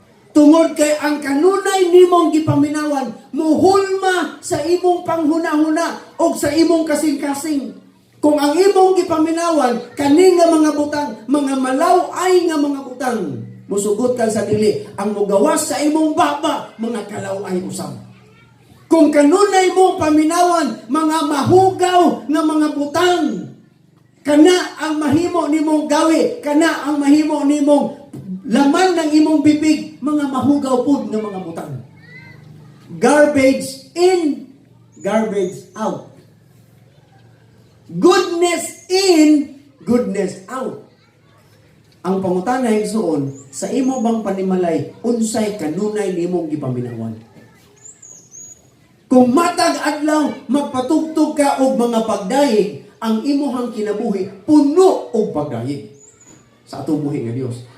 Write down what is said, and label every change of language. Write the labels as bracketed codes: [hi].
[ceb] Tungod kay ang kanunay nimong gipaminawan, muhulma sa imong panghuna-huna o sa imong kasing-kasing. Kung ang imong gipaminawan, kani nga mga butang, mga malaw-ay nga mga butang, musugot ka sa dili, ang mugawas sa imong baba, mga kalaw-ay usab. Kung kanunay mong paminawan, mga mahugaw nga mga butang, kana ang mahimo nimong gawi, kana ang mahimo nimong laman ng imong bibig, mga mahugaw pud ng mga butang. [en] Garbage in, garbage out. Goodness in, goodness out. [ceb] Ang pangutana higsuon, sa imo bang panimalay, unsay kanunay nimong gipaminawan? Kung matag adlaw, magpatugtog ka og mga pagdayeg, ang imuhang kinabuhi, puno og pagdayeg sa atong buhi nga Dios.